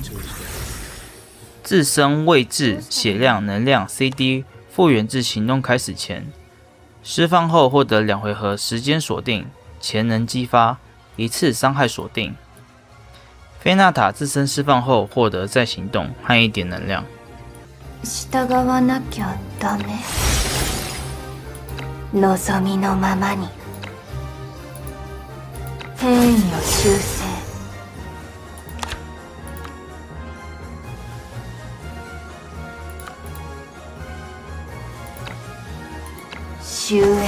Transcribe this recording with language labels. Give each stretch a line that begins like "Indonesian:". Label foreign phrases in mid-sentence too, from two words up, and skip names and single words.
Chinese: 自身位置、血量、能量 CD 复原至行动开始前。释放后获得2回合时间锁定，潜能激发，1次伤害锁定。菲娜塔自身释放后获得再行动和1点能量。
Japanese: 従わなきゃダメ。望みのままに。変異を修正。終焉。